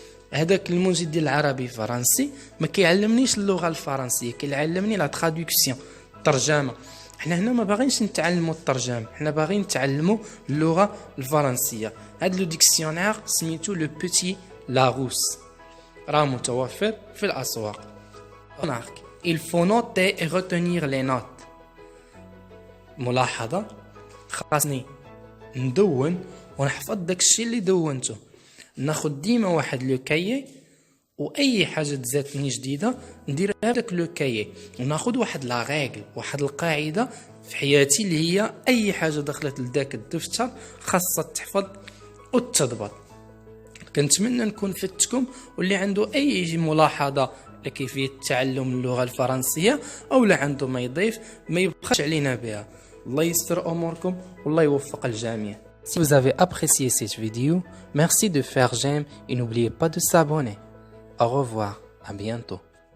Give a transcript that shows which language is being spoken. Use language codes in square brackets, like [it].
[ar] هذاك المنجد ديال العربي فرنسي ما كيعلمنيش اللغه الفرنسيه، كيعلمني لا تراديكسيون، الترجمه. حنا هنا ما باغينش نتعلموا الترجمه، حنا باغيين نتعلموا اللغه الفرنسيه. هذا لو ديكسيونير سميتو لو بوتي لاروس، راه متوفر في الاسواق. [fr] remarque il faut noter et retenir les notes. [ar] ملاحظه، خاصني ندون ونحفظ داكشي اللي دونته. ناخذ ديما واحد لو كايي واي حاجه تزاتني جديده ندير هذاك لو كايي، وناخذ واحد لا ريغل، واحد القاعده في حياتي اللي هي اي حاجه دخلت لذاك الدفتر خاصها تحفظ وتضبط. كنتمنى نكون فدتكم، واللي عنده اي ملاحظه لكيفيه تعلم اللغه الفرنسيه او لا عنده ما يضيف ما يبخلش علينا بها. الله يستر اموركم والله يوفق الجميع. [fr] Si vous avez apprécié cette vidéo, merci de faire j'aime et n'oubliez pas de s'abonner. Au revoir, à bientôt.